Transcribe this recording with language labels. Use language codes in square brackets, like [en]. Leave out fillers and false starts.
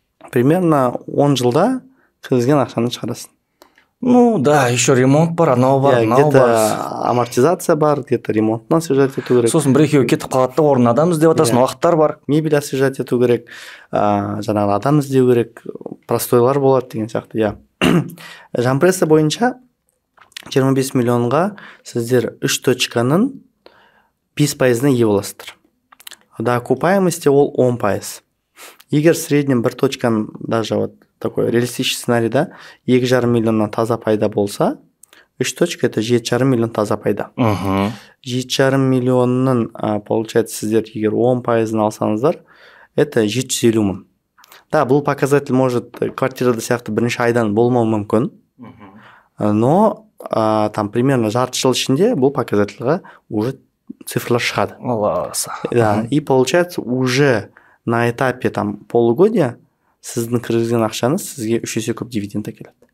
[kk] Примерно 10 жылда кіргізген ақшаны шығарасың. [ru] Да, еще [kk] ремонт бар, анау бар, [ru] где-то амортизация бар, где-то ремонтын освежать [kk] ету керек. Сосын бір екеуі кетіп қалады да, орнына адам іздеп жатасың, уақыттар бар. Мебель освежать ету керек, жаңағы адам іздеу керек, простойлар болады деген сияқты, Джанпресса бойынша 25 миллионға сіздер 3 точканың 5%-ны ие боласыздар. [ru] Да, окупаемости ол 10%. [kk] Егер [ru] в среднем [kk] бір точканың, [ru] даже вот такой реалистичный сценарий, да, [kk] 2,5 миллионнан таза пайда болса, 3 точка это 7,5 миллион таза пайда. 7,5 миллионның, [ru] получается, [kk] сіздер егер 10%-ын алсаңыздар, это 750 мың. Да, бұл показатель [ru] может [kk] квартирада сияқты бірінші айдан болмау мүмкін, [ru] но там примерно [kk] жарты жыл ішінде бұл показательға уже цифрлар шығады. [ru] Да, и получается уже на этапе там полугодия [kk] сіздің кіргізген ақшаңыз сізге 3 есе көп дивиденд әкеледі.